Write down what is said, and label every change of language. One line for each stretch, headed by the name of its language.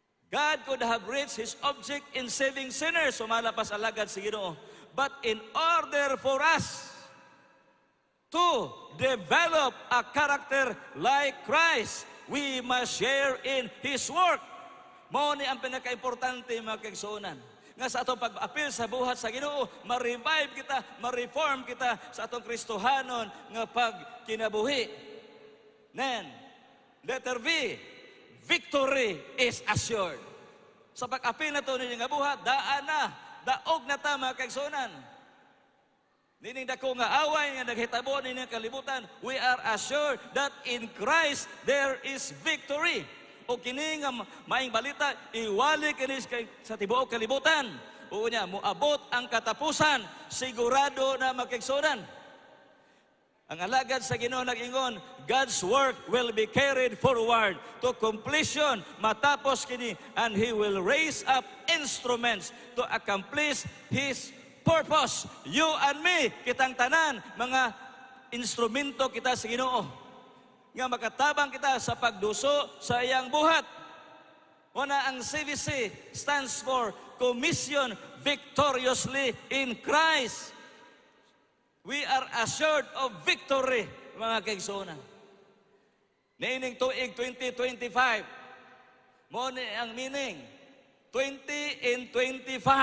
English: God could have reached His object in saving sinners,
Cebuano: sumala pa sa alagad si Ginoo.
English: But in order for us to develop a character like Christ, we must share in His work.
Cebuano: Mao ni ang pinaka-importante mga kaigsuonan. Nga sa atong pag-apil sa buhat sa Ginoo, ma-revive kita, ma-reform kita sa atong Kristohanon nga pagkinabuhi.
English: Then, letter V, victory is assured.
Cebuano: Sa pag-apil na ito ninyo nga buhat, daan na, daog na ta mga kaigsuonan. Nining dako nga away nga naghitabo nining kalibutan,
English: we are assured that in Christ there is victory.
Cebuano: O kini nga maing balita, iwali kini sa tibuok kalibutan. O nya, muabot ang katapusan, sigurado na magkaigsuonan. Ang alagad sa Ginoo nag-ingon,
English: God's work will be carried forward to completion
Cebuano: matapos kini,
English: and He will raise up instruments to accomplish His purpose. You and me,
Cebuano: kitang tanan, mga instrumento kita sa Ginoo. Nga makatabang kita sa pagduso sa iyang buhat.
English: Una, ang CVC stands for Commission Victoriously in Christ. We are assured of victory,
Cebuano: mga kaigsuonan. Niining tuig 2025, mo ni ang meaning, 20 in 25.